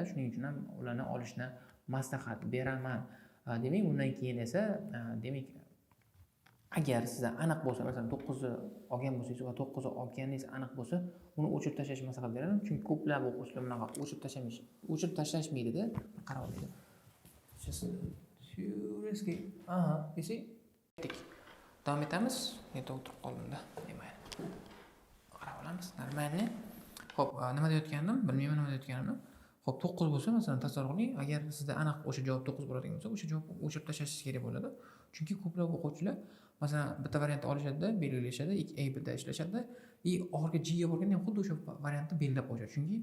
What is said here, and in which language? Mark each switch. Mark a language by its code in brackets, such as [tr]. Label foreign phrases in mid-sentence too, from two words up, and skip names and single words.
[uz] Shuning uchun ham ularni olishni maslahat beraman. Demak, undan keyin esa, agar sizda aniq bo'lsa, masalan 9 ni olgan bo'lsangiz va 9 ni olganingiz aniq bo'lsa, uni o'chirib tashlashni maslahat beraman. Chunki ko'plab o'quvchilar bunaqa o'chirib tashlashmaydi-da, qarab oladi. [en] Just seriously. You see? [uz] Davom etamiz. Endi o'tirib qoldim-da. Qarab olamiz. Normalni. Xo'p, nima deyotgandim? Bilmayman nima deyotganimni. Xo'p, 9 bo'lsa, masalan, tasavvur qiling, agar sizda aniq o'sha javob 9 bo'ladigan bo'lsa, o'sha javobni o'chirib tashlashingiz kerak bo'ladi. Chunki ko'plab o'quvchilar, masalan, bitta variantni olishadi-da, belgilashadi, A birda ishlashadi, oxirgi G ga borganda ham xuddi o'sha variantni belgilab qo'yishadi.